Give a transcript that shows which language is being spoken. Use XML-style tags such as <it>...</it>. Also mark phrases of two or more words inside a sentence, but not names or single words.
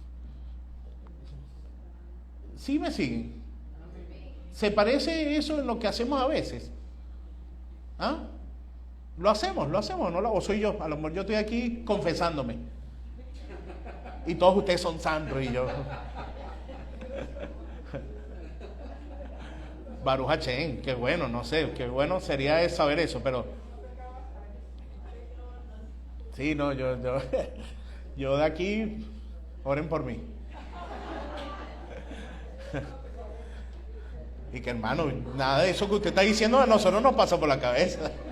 <es>¿Sí me siguen? ¿Se parece eso en lo que hacemos a veces? ¿Ah? Lo hacemos, ¿no? O soy yo, a lo mejor yo estoy aquí confesándome. Y todos ustedes son santos y yo.</es> <he>ברוך השם,</he> <es>qué bueno, no sé, qué bueno sería saber eso, pero... Sí, no, yo de aquí, oren por mí. Y que hermano, nada de eso que usted está diciendo a nosotros nos pasa por la cabeza.</es>